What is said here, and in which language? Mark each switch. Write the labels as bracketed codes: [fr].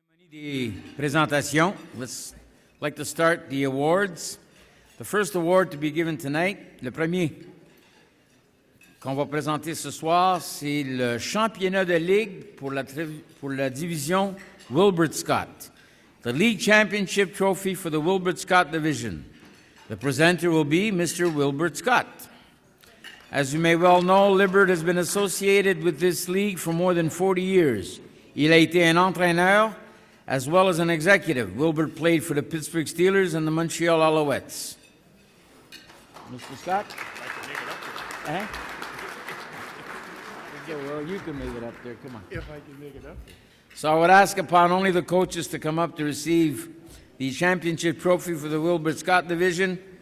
[fr] Des présentations. [en] Let's like to start the awards. The first award to be given tonight, [fr] le premier qu'on va présenter ce soir, c'est le championnat de ligue pour la division Wilbert Scott. [en] The league championship trophy for the Wilbert Scott division. The presenter will be Mr. Wilbert Scott. As you may well know, Wilbert has been associated with this league for more than 40 years. [fr] Il a été un entraîneur [en] as well as an executive. Wilbert played for the Pittsburgh Steelers and the Montreal Alouettes. Mr. Scott? Eh? Okay, well, you can make it up there. Come on. If I can make it up. So I would ask upon only the coaches to come up to receive the championship trophy for the Wilbert Scott division.